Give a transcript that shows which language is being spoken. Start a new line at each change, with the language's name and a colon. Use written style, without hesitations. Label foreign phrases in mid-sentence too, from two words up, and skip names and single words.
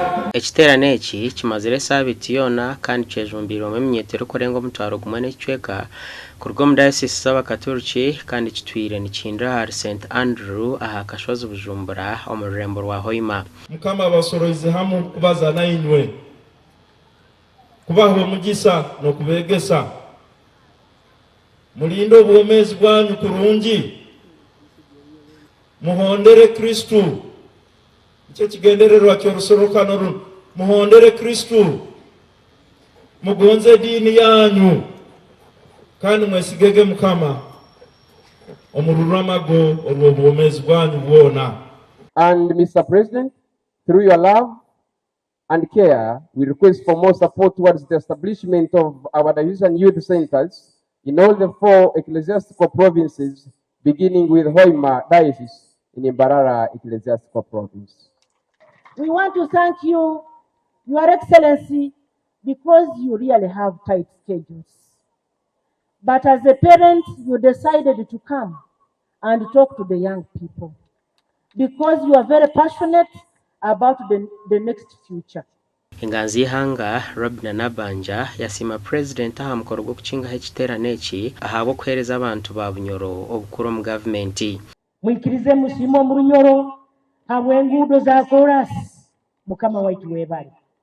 Nyoro: ekiterane eki kimazire sabiti yona kandi kwejumbira eminyeto erikurenga omutwaro gumwe n'ekicweka kurwa omu dayosisi z'abakaturiki kandi kitwire nikihindura hari St Andrew aha Kashozi Bujumbura omu rurembo rwa Hoima. Mukama abasoroize hamwe kubaza nainywe kubaha omugisa n'okubegesa mulinde obwomezi bwanyu kurungi muhondere Kristu icyo kigendererwa cy'orusorokano runo muhondere Kristu mugonze dini yanyu kandi mwesigege Mukama omururamago olw'obwomezi bwanyu bwona.
English: And Mr. President, through your love and care, we request for more support towards the establishment of our diocesan youth centers in all the 4 ecclesiastical provinces, beginning with Hoima Diocese in Mbarara Ecclesiastical Province. We want to thank you, Your Excellency, because you really have tight schedules. But as a parent, you decided to come and talk to the young people because you are very passionate about the next future.
Nyoro: Inganzi Hanga Robina Nabanja yasima President aha mukoro gwo kukinga ekiterane eki ahabo kuhereza abantu ba Bunyoro obukuru mu government. Mwikirize musimo mu Runyoro habwe ngudo za korasi Mukama waitu webali.